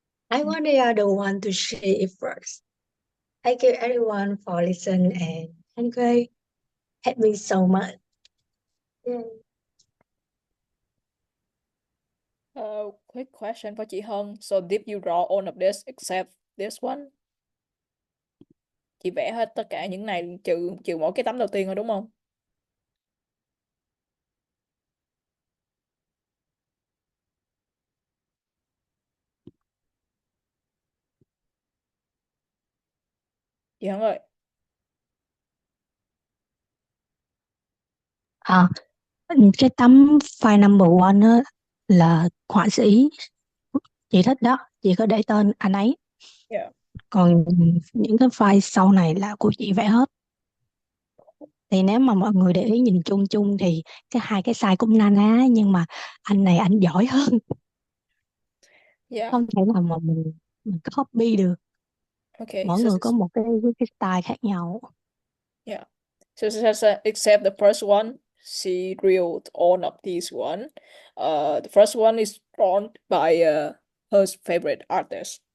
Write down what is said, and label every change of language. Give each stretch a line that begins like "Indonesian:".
English: I want the other one to share it first. Thank you everyone for listening and thank you helped me so much. Yeah. Quick question for chị Hân. So did you draw all of this except this one?
Vietnamese: Chị vẽ hết tất cả những này trừ mỗi cái tấm đầu tiên thôi đúng không? Chị Hân ơi. Cái tấm file number 1 á, là họa sĩ chị thích đó, chị có để tên anh ấy.
English: Yeah.
Vietnamese: Còn những cái file sau này là của chị vẽ hết. Thì nếu mà mọi người để ý nhìn chung chung thì hai cái style cũng na ná, nhưng mà anh này anh giỏi hơn.
English: Yeah.
Vietnamese: Không thể nào mà mình copy được.
English: Okay.
Vietnamese: Mỗi người có một cái style khác nhau.
English: Yeah. So except the first one, she drew all of these one. The first one is drawn by her favorite artist.